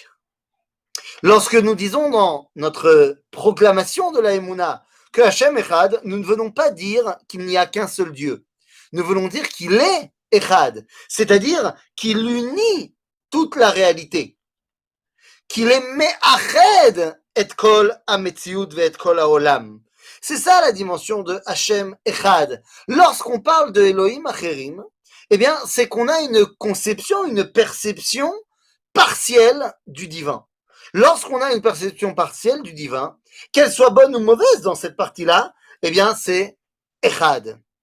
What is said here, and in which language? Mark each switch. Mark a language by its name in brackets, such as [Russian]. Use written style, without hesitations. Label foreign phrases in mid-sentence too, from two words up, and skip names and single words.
[French] Lorsque nous disons dans notre proclamation de la Emouna que [Hebrew] השם אחד, [French] nous ne venons pas dire qu'il n'y a qu'un seul Dieu. Nous voulons dire qu'il est Echad, c'est-à-dire qu'il unit toute la réalité. Qu'il est [Hebrew] מאחד את כל המציאות ואת כל העולם. [French] C'est ça la dimension de [Hebrew] השם אחד. [French] Lorsqu'on parle de [Hebrew] אלוהים אחרים, [French] eh bien, c'est qu'on a une conception, une perception partielle du divin. Lorsqu'on a une perception partielle du divin, qu'elle soit bonne ou mauvaise dans cette partie-là, eh bien, c'est Echad.